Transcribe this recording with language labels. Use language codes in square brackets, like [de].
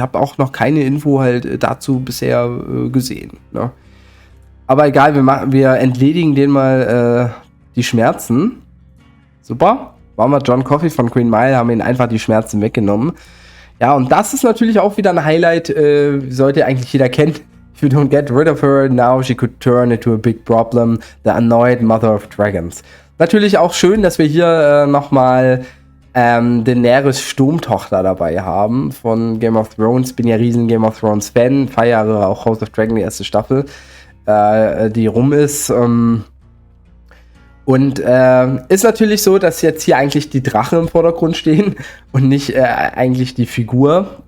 [de] Ich habe auch noch keine Info halt dazu bisher gesehen. Ne? Aber egal, wir entledigen den mal die Schmerzen. Super. Waren wir John Coffey von Green Mile, haben ihn einfach die Schmerzen weggenommen. Ja, und das ist natürlich auch wieder ein Highlight, sollte eigentlich jeder kennen. [en] If you don't get rid of her, now she could turn into a big problem. The Annoyed Mother of Dragons. [de] Natürlich auch schön, dass wir hier nochmal Daenerys Sturmtochter dabei haben von Game of Thrones. Bin ja riesen Game of Thrones Fan, feiere auch House of Dragon, die erste Staffel, die rum ist. Und ist natürlich so, dass jetzt hier eigentlich die Drachen im Vordergrund stehen und nicht eigentlich die Figur.